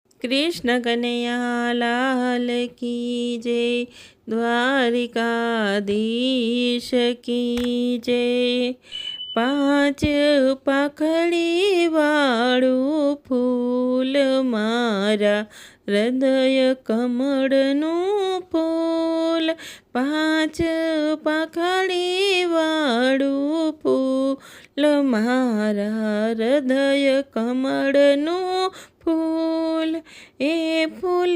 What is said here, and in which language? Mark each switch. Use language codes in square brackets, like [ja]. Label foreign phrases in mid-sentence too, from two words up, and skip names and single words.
[hi] कृष्ण कन्हैया लाल की जय, द्वारिकाधीश की जय। [gu] પાંચ પાખડી વાળું ફૂલ મારા હૃદય કમળનું ફૂલ, પાંચ પાખડી વાળું ફૂલ મારા હૃદય કમળનું ફૂલ, એ ફૂલ